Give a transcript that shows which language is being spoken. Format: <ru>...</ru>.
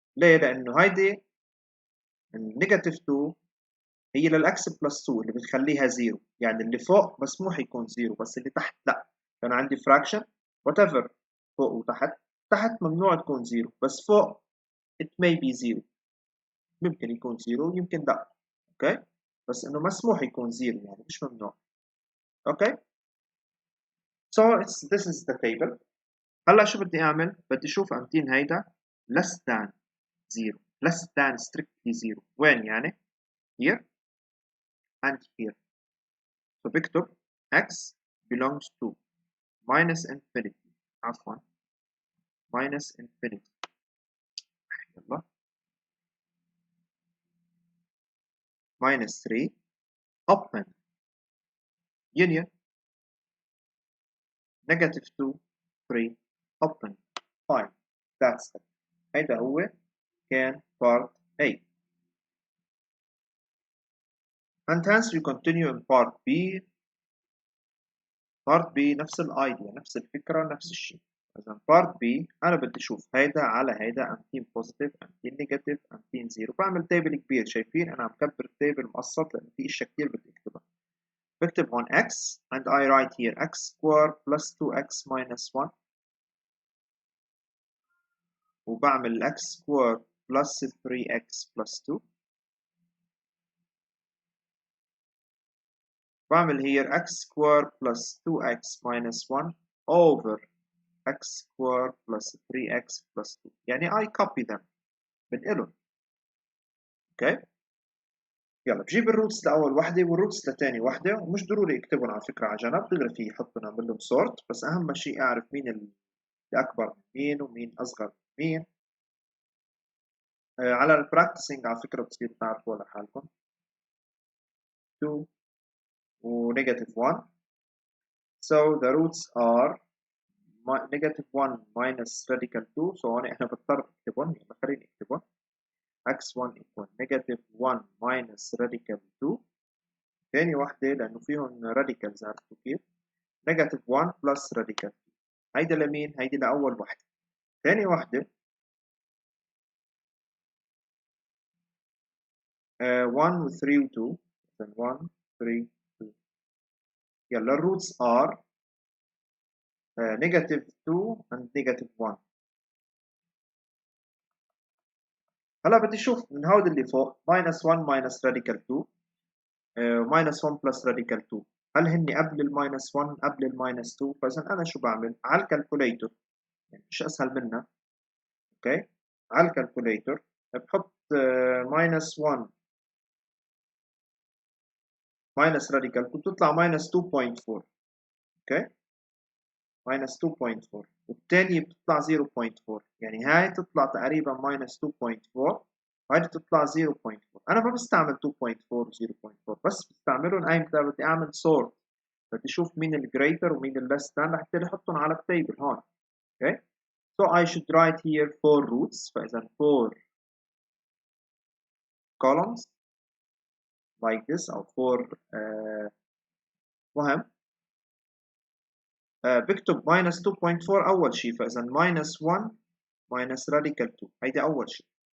<ar>ليه؟ لانه هيدي النيجاتيف 2 هي للاكس بلس 2 اللي بتخليها زيرو، يعني اللي فوق مسموح يكون زيرو بس اللي تحت لا. كان عندي فراكشن وات ايفر فوق وتحت، تحت ممنوع تكون زيرو بس فوق</ar> <en>it may be</en> <ar>زيرو، ممكن يكون زيرو يمكن لا. اوكي، بس انه مسموح يكون زيرو يعني مش ممنوع. اوكي،</ar> <en>so this is the table.</en> <ar>هلا شو بدي اعمل؟ بدي اشوف امتين هيدا</ar> <en>less than zero، less than strictly zero.</en> <ar>وين يعني؟</ar> <en>here and here. so</en> <ar>بكتب</ar> <en>x belongs to minus infinity، عفوا minus infinity، يلا minus 3 open union negative 2 3 open 5. that's it.</en> <ar>هيدا هو كان</ar> <en>part A. and hence we continue in part B. part B</en> <ar>نفس الايديا، نفس الفكرة، نفس الشيء. إذا part B أنا بدي أشوف هيدا على هيدا، أمتين بوزيتيف أمتين نيجاتيف أمتين زيرو. بعمل تيبل كبير، شايفين أنا عم كبر التيبل مقسط لأن في أشياء كتير بدي أكتبها. بكتب هون</ar> <en>x and I write here x square plus 2x minus 1،</en> <ar>وبعمل</ar> <en>x square plus 3x plus 2، بعمل here x square plus 2x minus 1 over x square plus 3x plus 2. يعني I copy them</en> <ar>بنقلهم. اوكي، يلا بجيب الروتس لأول وحدة والروتس لتاني وحدة، ومش ضروري اكتبهم على فكرة على جنب، دغري في يحطهم اعمل لهم سورت، بس أهم شيء أعرف مين اللي أكبر من مين ومين أصغر من مين. على البراكتسنج على فكرة بتصير تعرفوا لحالكم.</ar> <en>2 و negative 1. So the roots are negative 1 minus radical 2. So</en> <ar>هون احنا بنضطر نكتبهم، يلا خليني اكتبهم.</ar> <en>x1 equal negative 1 minus radical 2.</en> <ar>ثاني وحدة لأنه فيهم radicals، عرفتوا كيف؟</ar> <en>negative 1 plus radical 2.</en> <ar>هيدا لمين؟ هيدي لأول وحدة. ثاني وحدة 1 و 3 و 2. 1 3 2. يلا الروتس</ar> <en>are negative 2 and negative 1.</en> <ar>هلا بدي اشوف من هود اللي فوق</ar> <en>minus 1 minus radical 2 minus 1 plus radical 2،</en> <ar>هل هن قبل الماينس 1 قبل الماينس 2؟ فاذا انا شو بعمل؟ على الكالكوليتر، يعني مش اسهل منها.</ar> <en>okay,</en> <ar>على الكالكوليتر بحط</ar> <en>minus 1 minus radical 2 بتطلع minus 2.4.</en> <ar>اوكي،</ar> <en>minus 2.4</en> <ar>والتانية بتطلع 0.4، يعني هاي تطلع تقريبا minus 2.4 وهي تطلع 0.4. انا ما بستعمل 2.4 و 0.4، بس بستعملهم ايمتى؟ بدي اعمل sort، بدي اشوف مين الجريتر ومين الليس ذان لحتى احطهم على التيبل هون. اوكي،</ar> <en>so I should write here 4 roots.</en> <ar>فاذا</ar> <en>4 columns like this</en> <ar>او 4 مهم. بكتب</ar> <en>minus 2.4</en> <ar>اول شيء، فاذا minus 1 minus radical 2 هيدا اول شيء.</ar>